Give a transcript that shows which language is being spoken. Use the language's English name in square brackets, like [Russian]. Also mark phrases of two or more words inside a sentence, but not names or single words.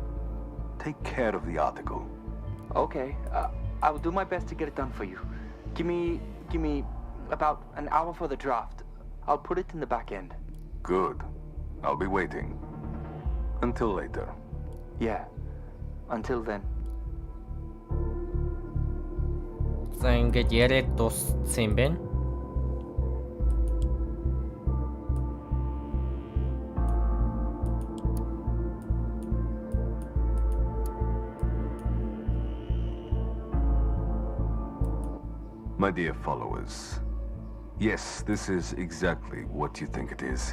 [English] Take care of the article. Okay, I will do my best to get it done for you. Give me about an hour for the draft. I'll put it in the back end. Good. I'll be waiting. Until later. Yeah. Until then. [Mongolian] За ингээд яриад дууссан юм байна. [English] My dear followers, yes, this is exactly what you think it is.